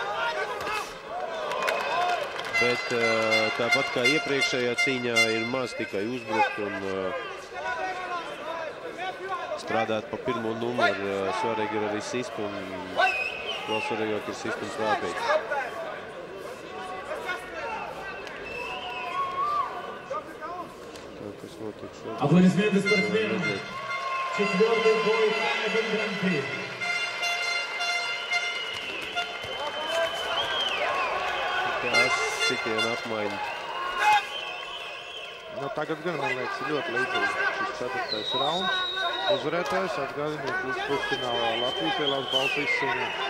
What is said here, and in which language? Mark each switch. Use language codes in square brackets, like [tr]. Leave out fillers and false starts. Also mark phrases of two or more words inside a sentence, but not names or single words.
[lv] Bet tāpat kā iepriekšējā cīņā ir maz tikai uzbrukt un strādāt pa pirmo numuru. Svarīgi ir arī sist un vēl svarīgāk ir sist un slāpīt. Kas notiek šodien? [ru] Аплодисменты спортсменам. 4-й бой Канады Гран-при. [lv] Sitienu apmaiņu. Tagad gan, man liekas, ir ļoti līdzīgi šis 4. rauns. Uzvarētājs atgādiniet uz pusfinālā Latvijas lielās balsīs cīņā.